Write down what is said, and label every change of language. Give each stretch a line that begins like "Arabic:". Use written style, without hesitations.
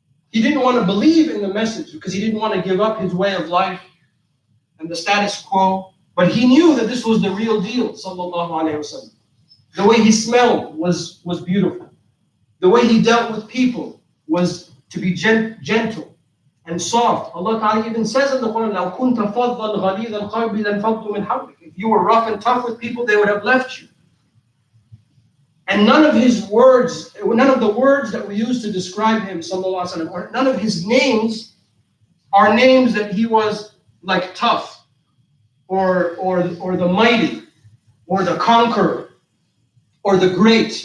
English: He didn't want to believe in the message because he didn't want to give up his way of life and the status quo. But he knew that this was the real deal, sallallahu alayhi wasallam. The way he smelled was beautiful. The way he dealt with people was to be gentle and soft. Allah Ta'ala even says in the Quran,
Arabic: لَوْ كُنْتَ فَضًّا غَلِيظَ الْقَلْبِ لَانْفَضُّوا مِنْ حَوْلِكَ.
English: If you were rough and tough with people, they would have left you. And none of the words that we use to describe him, sallallahu alaihi wasallam, or none of his names are names that he was like tough, or the mighty, or the conqueror, or the great.